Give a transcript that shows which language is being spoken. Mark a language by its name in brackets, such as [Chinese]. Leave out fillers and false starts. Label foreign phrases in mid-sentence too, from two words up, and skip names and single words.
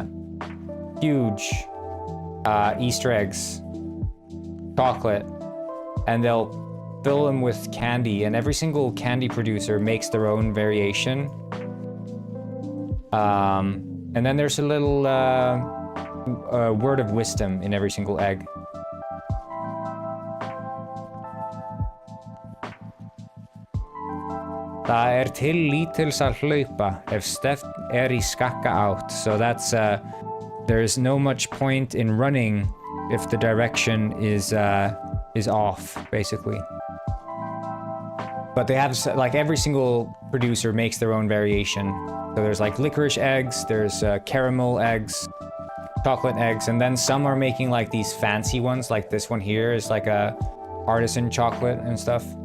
[English] Huge Easter eggs, chocolate, and they'll fill them with candy, and every single candy producer makes their own variation. And then there's a little word of wisdom in every single egg. [Icelandic] Það til lítils að hlaupa ef stefnt í skakka átt. [English] So that's there's no much point in running if the direction is off, basically. But they have, like, every single producer makes their own variation. So there's like licorice eggs, there's caramel eggs, chocolate eggs, and then some are making like these fancy ones, like this one here is like a artisan chocolate and stuff.